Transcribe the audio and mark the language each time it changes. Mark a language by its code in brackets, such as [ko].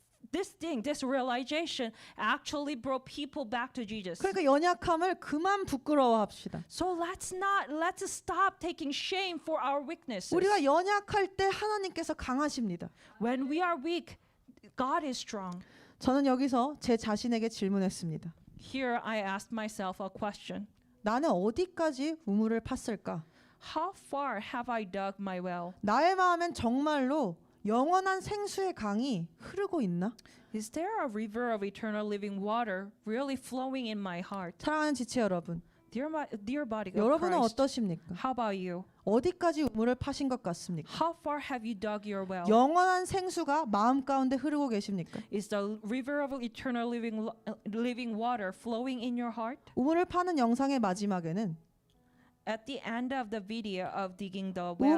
[en] This realization actually brought people back to Jesus. [ko] 그러니까 연약함을 그만 부끄러워합시다. [en] So let's stop taking shame for our weaknesses. [ko] 우리가 연약할 때 하나님께서 강하십니다. [en] When we are weak, God is strong. [ko] 저는 여기서 제 자신에게 질문했습니다. [en] Here I asked myself a question. [ko] 나는 어디까지 우물을 팠을까? [en] How far have I dug my well? [ko] 나의 마음엔 정말로 영원한 생수의 강이 흐르고 있나? [en] Is there a river of eternal living water really flowing in my heart? [ko] 사랑하는 지체 여러분, [en] Dear body of [ko] 여러분은 [en] Christ, [ko] 어떠십니까? [en] how about you? [ko] 어디까지 우물을 파신 것 같습니까? [en] How far have you dug your well? [ko] 영원한 생수가 마음 가운데 흐르고 계십니까? [en] Is the river of eternal living water flowing in your heart? [ko] 우물을 파는 영상의 마지막에는 [en] At the end of the video of digging the well,